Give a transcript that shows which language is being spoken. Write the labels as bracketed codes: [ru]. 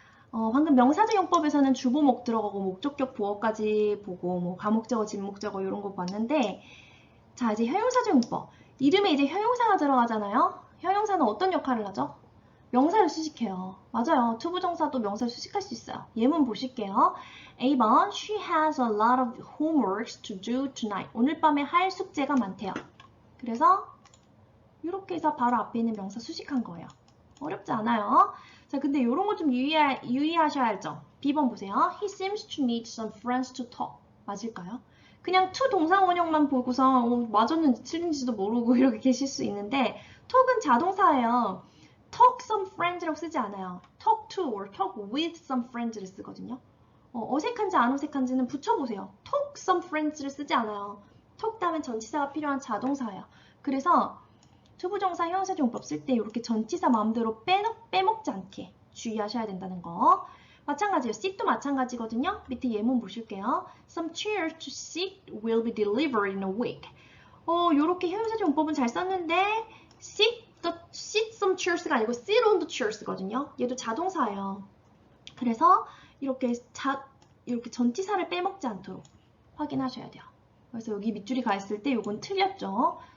[ko] 방금 명사적 용법에서는 주보목 들어가고 목적격 보어까지 보고 뭐 가목적어, 진목적어 이런 거 봤는데 자, 이제 형용사적 용법. 이름에 이제 형용사가 들어가잖아요. 형용사는 어떤 역할을 하죠? 명사를 수식해요. 맞아요. 투부정사도 명사를 수식할 수 있어요. 예문 보실게요. [en] A번, she has a lot of homeworks to do tonight. [ko] 오늘 밤에 할 숙제가 많대요. 그래서 이렇게 해서 바로 앞에 있는 명사 수식한 거예요. 어렵지 않아요. 자, 근데 이런 거 좀 유의하셔야죠. B번 보세요. [en] He seems to need some friends to talk. [ko] 맞을까요? 그냥 to 동사 원형만 보고서 맞았는지 틀린지도 모르고 이렇게 계실 수 있는데 talk은 자동사예요. [en] talk some friends [ko] 라고 쓰지 않아요. [en] talk to or talk with some friends [ko] 를 쓰거든요. 어색한지 안 어색한지는 붙여보세요. [en] talk some friends [ko] 를 쓰지 않아요. talk 다음에 전치사가 필요한 자동사예요. 그래서 투부정사 형용사적 용법 쓸 때 이렇게 전치사 마음대로 빼먹지 않게 주의하셔야 된다는 거. 마찬가지예요. sit도 마찬가지거든요. 밑에 예문 보실게요. [en] Some chairs to sit will be delivered in a week. [ko] 이렇게 형용사적 용법은 잘 썼는데 [en] sit some chairs [ko] 가 아니고 [en] sit on the chairs [ko] 거든요. 얘도 자동사예요. 그래서 이렇게 전치사를 빼먹지 않도록 확인하셔야 돼요. 그래서 여기 밑줄이 가 있을 때 이건 틀렸죠.